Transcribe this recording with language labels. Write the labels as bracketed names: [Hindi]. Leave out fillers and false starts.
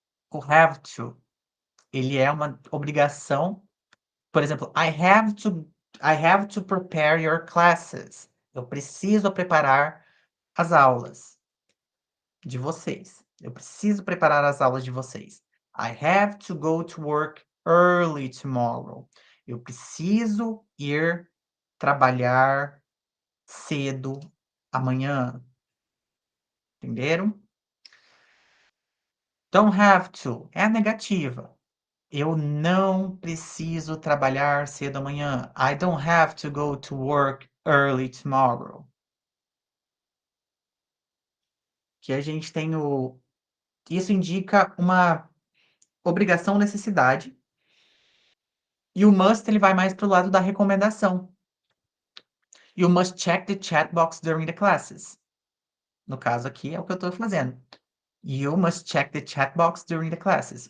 [Portuguese] O have to, ele é uma obrigação. Por exemplo, [English] I have to prepare your classes. [Portuguese] Eu preciso preparar as aulas de vocês. Eu preciso preparar as aulas de vocês. [English] I have to go to work early tomorrow. [Portuguese] Eu preciso ir trabalhar cedo amanhã. Entenderam? [English] Don't have to [Portuguese] é a negativa. Eu não preciso trabalhar cedo amanhã. [English] I don't have to go to work early tomorrow. [Portuguese] Que a gente tem isso indica uma obrigação, necessidade. E o must ele vai mais para o lado da recomendação. [English] You must check the chat box during the classes. [Portuguese] No caso aqui é o que eu estou fazendo. [English] You must check the chat box during the classes.